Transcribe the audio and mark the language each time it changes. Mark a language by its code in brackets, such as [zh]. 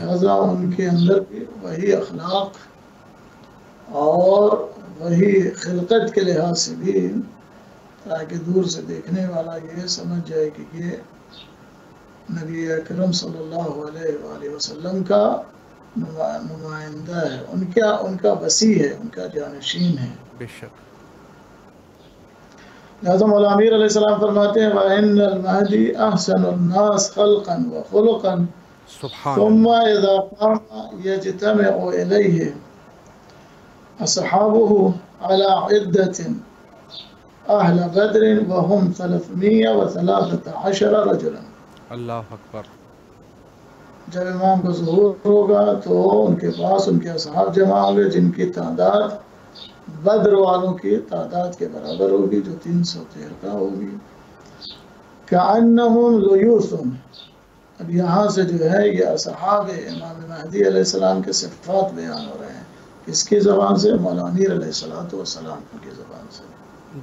[ur] لہذا ان کے اندر بھی وہی اخلاق اور وہی خلقت کے لحاظ سے بھی، تاکہ دور سے دیکھنے والا یہ سمجھ جائے کہ یہ نبی اکرم صلی اللہ علیہ وآلہ وسلم کا نمائندہ ہے، ان کا وسیع ہے، ان کا جانشین ہے۔ بے شک۔ لہذا مولا امیر علیہ السلام فرماتے ہیں [ar] وَإِنَّ الْمَهْدِي أَحْسَنُ النَّاسِ خَلْقًا وَخُلُقًا [ur] سبحان [ar] ثم [ur] اللہ۔ [ar] إذا قام يجتمع إليه أصحابه على عدة أهل بدر وهم 313 رجلا۔ [ur] اللہ اکبر۔ جب امام کا ظہور ہوگا تو ان کے پاس ان کے اصحاب جمع ہوں گے جن کی تعداد بدر والوں کی تعداد کے برابر ہوگی، جو 313 ہوگی۔ [ar] كأنهم ليوث۔ [ur] اب یہاں سے جو ہے یہ اصحاب امام مہدی علیہ السلام کے صفات بیان ہو رہے ہیں، کس کی زبان سے؟ مولا امیر علیہ السلام کی زبان سے۔